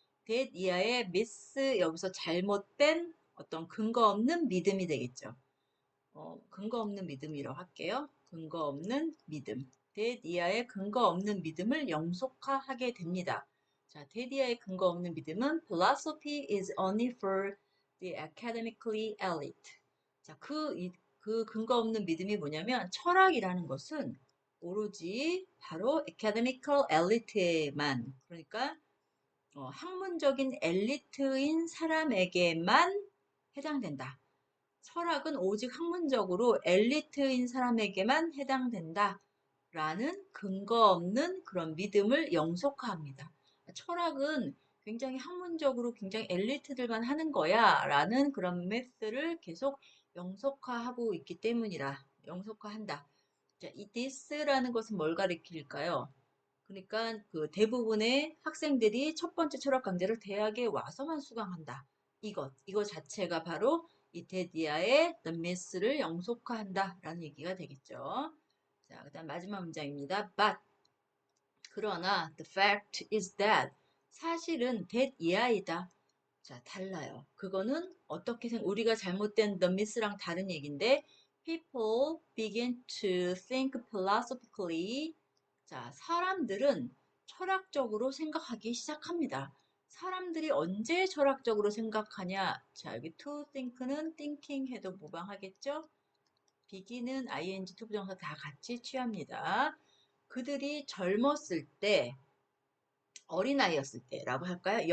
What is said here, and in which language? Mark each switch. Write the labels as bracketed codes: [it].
[ko] that 이하의 myth 여기서 잘못된 어떤 근거 없는 믿음이 되겠죠. 근거 없는 믿음이라고 할게요. 근거 없는 믿음. that 이하의 근거 없는 믿음을 영속화하게 됩니다. [en] 자, that [ko] 이하의 근거 없는 믿음은 [en] philosophy is only for the academically elite. [ko] 자, 그 근거 없는 믿음이 뭐냐면 철학이라는 것은 오로지 바로 academical elite에만 그러니까 학문적인 엘리트인 사람에게만 해당된다. 철학은 오직 학문적으로 엘리트인 사람에게만 해당된다. 라는 근거 없는 그런 믿음을 영속화합니다. 철학은 굉장히 학문적으로 굉장히 엘리트들만 하는 거야. 라는 그런 메스를 계속 영속화하고 있기 때문이라. 영속화한다. 자, 이 this라는 것은 뭘 가리킬까요? 그러니까 그 대부분의 학생들이 첫 번째 철학 강좌를 대학에 와서만 수강한다. 이거 자체가 바로 이테디아의 The Myth를 영속화한다 라는 얘기가 되겠죠. 자, 그 다음 마지막 문장입니다. 그러나 [en] the fact is that [ko] 사실은 [en] that [ko] 이하이다. 자, 달라요. 그거는 우리가 잘못된 [en] the myth랑 [ko] 다른 얘기인데 [en] people begin to think philosophically. [ko] 자, 사람들은 철학적으로 생각하기 시작합니다. 사람들이 언제 철학적으로 생각하냐? 자, 여기 to think는 thinking 해도 무방하겠죠? begin은 ing, 투부정사 다 같이 취합니다. 그들이 젊었을 때, 어린아이였을 때라고 할까요?